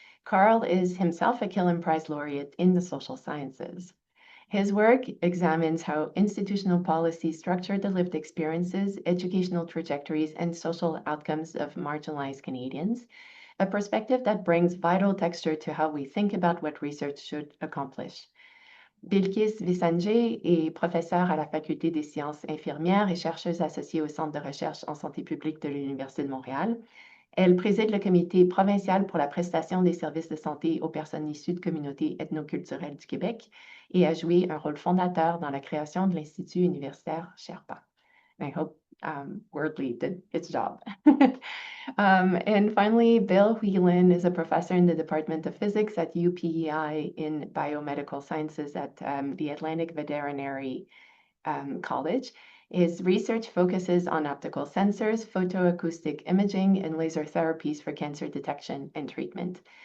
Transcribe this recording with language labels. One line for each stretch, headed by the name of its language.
English: Carl is himself a Killam Prize laureate in the social sciences. His work examines how institutional policies structure the lived experiences, educational trajectories, and social outcomes of marginalized Canadians, a perspective that brings vital texture to how we think about what research should accomplish.
French: Bilkis Visanjay est professeure à la Faculté des sciences infirmières et chercheuse associée au Centre de recherche en santé publique de l'Université de Montréal. Elle préside le comité provincial pour la prestation des services de santé aux personnes issues de communautés ethnoculturelles du Québec et a joué un rôle fondateur dans la création de l'Institut universitaire Sherpa.
English: I hope Wordly did its job. And finally, Bill Whelan is a professor in the Department of Physics at UPEI in Biomedical Sciences at the Atlantic Veterinary College. His research focuses on optical sensors, photoacoustic imaging, and laser therapies for cancer detection and treatment.